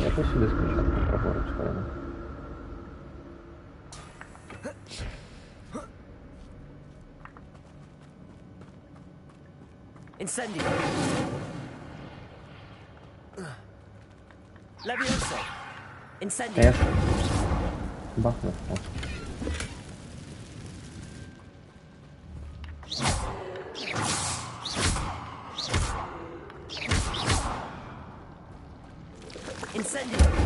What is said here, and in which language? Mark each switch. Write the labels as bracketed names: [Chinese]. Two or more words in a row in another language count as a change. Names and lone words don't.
[Ukrainian] Я тут сюди спочатку праворуч сходимо. Incendio. Levioso. Incendio. Я бахнув. Incendio.